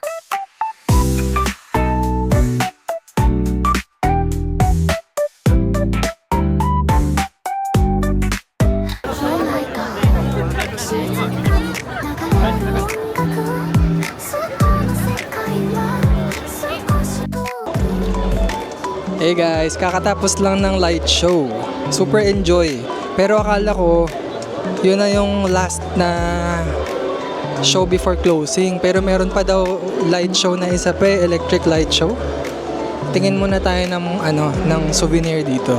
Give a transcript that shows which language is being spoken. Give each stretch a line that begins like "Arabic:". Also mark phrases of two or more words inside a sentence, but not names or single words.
Japanese: 本来が静かに流れる音楽、外の世界は少し遠く。
English: Hey guys,
Filipino: kakatapos lang ng
English: light show. Super enjoy.
Filipino: Pero akala ko, yun na yung last na
English: show before closing.
Filipino: Pero meron pa daw
English: light show
Filipino: na isa pa,
English: electric light show.
Filipino: Tingin muna tayo ng souvenir dito.